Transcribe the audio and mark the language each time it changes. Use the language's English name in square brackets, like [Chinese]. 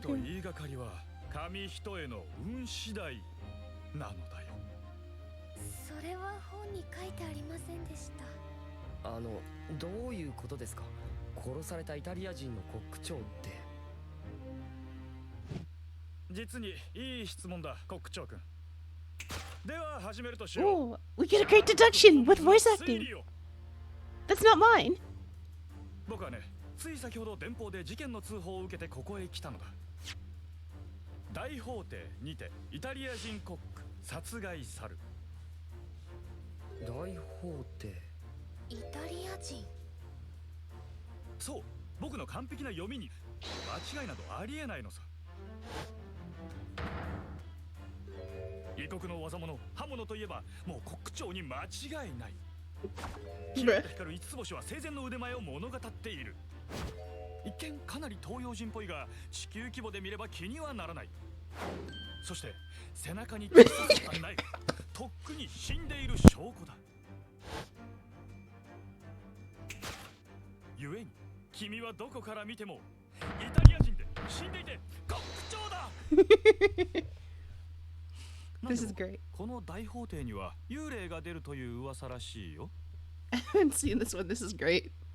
[Japanese] と言いがかりは紙一重の運次第なのだよ。それは本に書いてありませんでした。どういうことですか。殺されたイタリア人のコック長って。実にいい質問だ、コック長君。では始めるとしよう。 [English] Oh, we get a great deduction with voice acting. That's not mine. [Japanese] 僕はね、つい先ほど電報で事件の通報を受けてここへ来たのだ。大法廷にてイタリア人コック殺害さる。大法廷。イタリア人。そう、僕の完璧な読みに間違いなどありえないのさ。異国の技物、刃物といえばもうコック長に間違いない。キラッと光る五つ星は生前の腕前を物語っている。一見かなり東洋人っぽいが地球規模で見れば気にはならない。そして背中に突き刺さったナイフ、とっくに死んでいる証拠だ。故に君はどこから見てもイタリア人で死んでいてコック長だ。 [English] This is great. [Japanese] この大法廷には幽霊が出るという噂らしいよ。 [English] I haven't seen this one. This is great.